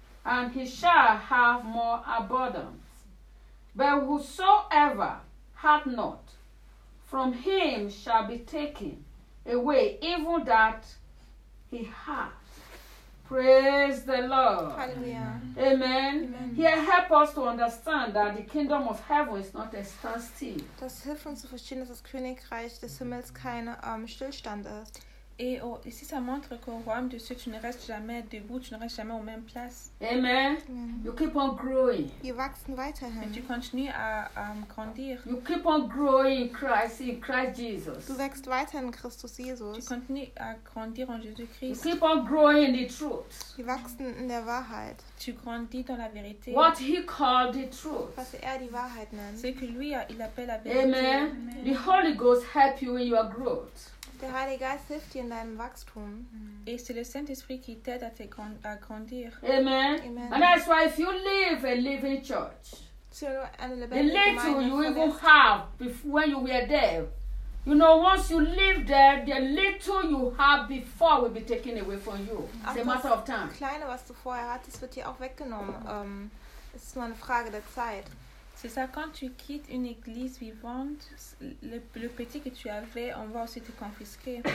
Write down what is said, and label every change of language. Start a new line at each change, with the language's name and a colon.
English: And he shall have more abundance. But whosoever hath not, from him shall be taken away even that he hath. Praise the Lord. Hallelujah. Amen. Amen. Here, help us to understand that the kingdom of heaven is not a standstill.
German: Das hilft uns zu verstehen, dass das Königreich des Himmels kein Stillstand ist.
French: Et ici, ça montre qu'au royaume de Dieu, tu ne restes jamais debout, tu ne restes jamais aux mêmes places.
English: Amen. You keep on growing.
German: Wir wachsen weiterhin.
French: Et tu continues à grandir.
English: You keep on growing in Christ Jesus.
German: Tu wächst weiter in Christus Jesus.
French: Tu continues à grandir en Jésus-Christ.
English: You keep on growing in the truth.
German: Wir wachsen in der Wahrheit.
French: Tu grandis dans la vérité.
English: What he called the truth.
German: Was er die Wahrheit nennt.
French: C'est que lui, il appelle la vérité.
English: Amen. The Holy Ghost help you in your growth.
German: Der Heilige Geist hilft dir in deinem Wachstum.
French: Et c'est le Saint-Esprit qui t'aide à grandir. Amen.
English: And that's why if you live a living church, the little you even have before when you were there, you know, once you live there, the little you have before will be taken away from you. It's a matter of time.
German: Kleine, was du vorher hattest, wird dir auch weggenommen. Es ist nur eine Frage der Zeit.
French: C'est ça, quand tu quittes une église vivante, le petit que tu avais, on va aussi te confisquer.